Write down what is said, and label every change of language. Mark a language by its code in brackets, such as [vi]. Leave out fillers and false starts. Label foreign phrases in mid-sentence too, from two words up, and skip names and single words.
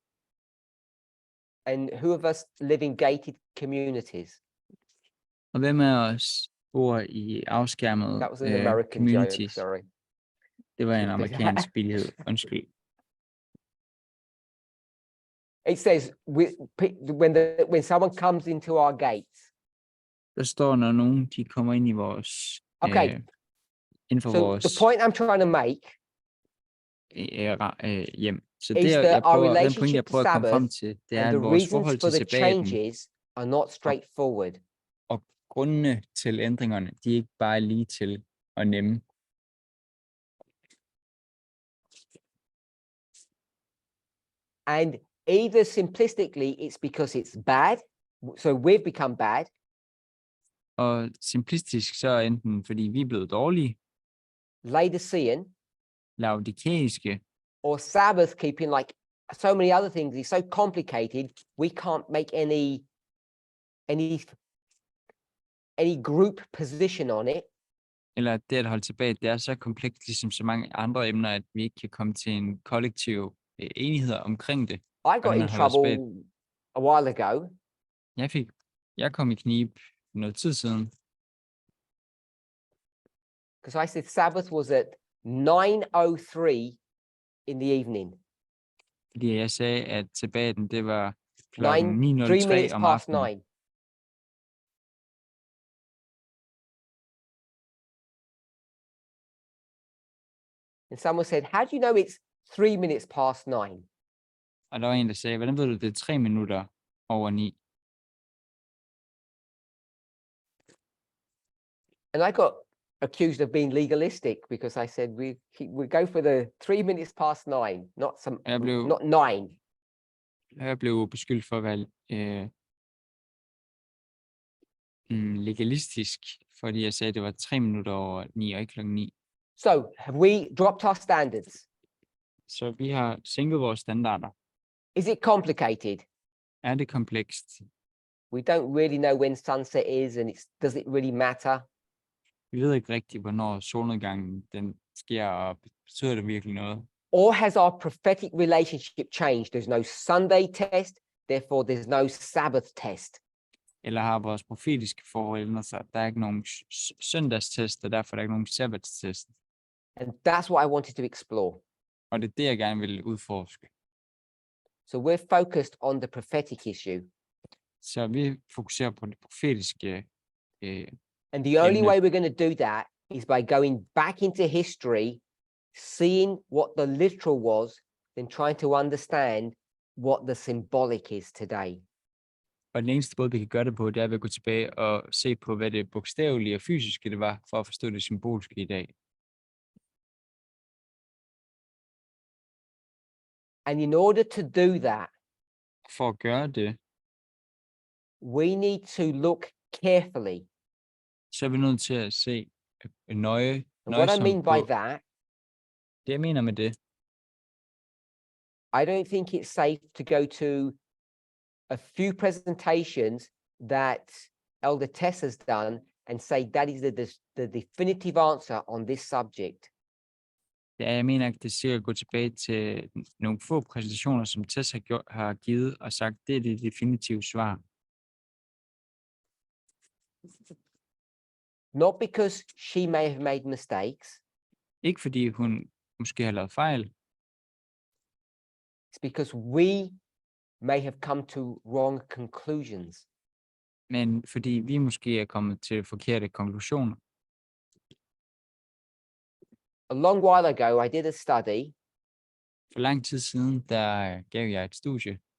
[en] And who of us live in gated communities? [da] Og hvem af os bor i afskærmede [en] That was an American joke, communities. sorry. [da] Det var en [en] Should be [da] amerikansk [en] that. [da] billighed. Undskyld. [en] It says when someone comes into our gates. [da] Der står, når nogen de kommer ind i vores [en] Okay. [da] inden for [en] So [da] vores [en] the point I'm trying to make [da] hjem. Så [en] is [da] det, [en] that our [da] den point, jeg [en] relationship to [da] prøver at komme frem [en] Sabbath [da] til, det er, [en] and [da] at [en] the [da] vores [en] reasons [da] forhold [en] for [da] til [en] the [da] sabbaten [en] changes are not straightforward. [da] og grundene til ændringerne, de er ikke bare lige til og nemme. [en] And either simplistically, it's because it's bad, so we've become bad, [da] Og simplistisk så enten fordi vi er blevet dårlige, [en] Laodicean, [da] laodikæiske, [en] or Sabbath keeping, like so many other things, is so complicated, we can't make any group position on it. [da] eller det at holde tilbage, det er så komplekst, ligesom så mange andre emner, at vi ikke kan komme til en kollektiv enighed omkring det. [en] I got [da] Hvordan [en] in [da] man holder [en] trouble a while ago [da] Jeg kom i knib noget tid siden, [en] because I said Sabbath was at 9:03 in the evening, [da] fordi jeg sagde, at sabbaten, det var [en] 3 [da] klokken 9:03 [en] minutes [da] om [en] past [da] aftenen. [en] 9. And someone said, "How do you know it's 3 minutes past 9?" [da] Og der var en, der sagde, hvordan ved du, det er 3 minutter over 9? [en] And I got accused of being legalistic because I said we go for the 3 minutes past 9, not not 9. [da] Jeg blev beskyldt for at være legalistisk, fordi jeg sagde, at det var 3 minutter over 9 og ikke klokken 9. [en] So have we dropped our standards? [da] Så vi har sænket vores standarder. [en] Is it complicated? [da] Er det komplekst? [en] We don't really know when sunset is, and does it really matter? [da] Vi ved ikke rigtigt, hvornår solnedgangen den sker, og betyder det virkelig noget? [en] Or has our prophetic relationship changed? There's no Sunday test, therefore there's no Sabbath test. [da] Eller har vores profetiske forhold ændret sig? Der er ikke nogen søndagstest, og derfor er der ikke nogen sabbatstest. [en] And that's what I wanted to explore. [da] Og det er det, jeg gerne vil udforske. [en] So we're focused on the prophetic issue. [da] Så vi fokuserer på det profetiske. [en] And the only [da] Emne. [en] way we're going to do that is by going back into history, seeing what the literal was, then trying to understand what the symbolic is today. [da] Og den eneste måde, vi kan gøre det på, det er ved at gå tilbage og se på, hvad det bogstavelige og fysiske det var, for at forstå det symbolske i dag. [en] And in order to do that, [da] For at gøre det, [en] we need to look carefully. [da] så er vi nødt til at se [en] And what I [da] nøjsomt [en] mean by [da] på. [en] that, [da] Det jeg mener med det, [en] I don't think it's safe to go to a few presentations that Elder Tess has done and say that is the definitive answer on this subject. [da] jeg mener ikke, det er sikkert at gå tilbage til nogle få præsentationer, som Tess har givet og sagt, det er det definitive svar. [en] Not because she may have made mistakes, [da] Ikke fordi hun måske har lavet fejl, [en] it's because we may have come to wrong conclusions. [da] men fordi vi måske er kommet til forkerte konklusioner. [en] A long while ago, I did a study, [da] For lang tid siden, der gav jeg et studie,